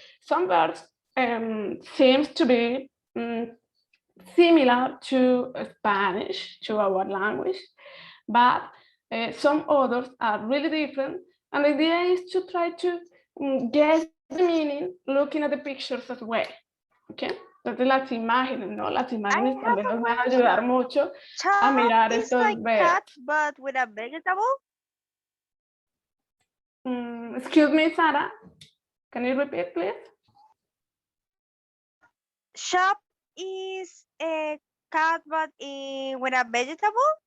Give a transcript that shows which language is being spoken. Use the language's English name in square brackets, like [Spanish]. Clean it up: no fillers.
[English] Some words seems to be similar to Spanish, to our language, but some others are really different. And the idea is to try to guess the meaning looking at the pictures as well. Okay. [Spanish] Entonces las imágenes, ¿no? Las imágenes también nos van a ayudar mucho a mirar estos [English] like [Spanish] verbos. [English] cat, but with a vegetable. Excuse me, Sarah. Can you repeat, please? Shop is a cat, but with a vegetable.